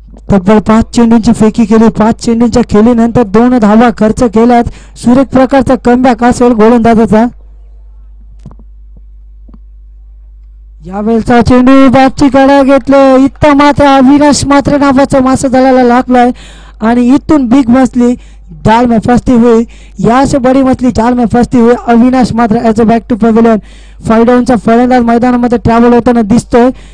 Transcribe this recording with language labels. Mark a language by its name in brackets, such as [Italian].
[Marathi] तब्बल 5 चेंडूंची फेकी केली. 5 चेंडूंच्या खेळीनंतर 2 धावा खर्च केल्यात. सुरेख प्रकारचा कमबॅक असेल गोलंदाजाचा. यावेळचा चेंडू बॅटची कडा घेतलं. इथं मात्र अविनाश मात्रे नावाचा मासा जाळाला लागलाय आणि इथून [Hindi] बिग मछली जाल में फंसती हुई, यहाँ से बड़ी मछली जाल में फंसती हुई. [Marathi] अविनाश मात्र [English] As a back to pavilion. [Marathi] 5 डाऊनचा फलंदाज मैदानामध्ये ट्रॅव्हल होताना दिसतोय.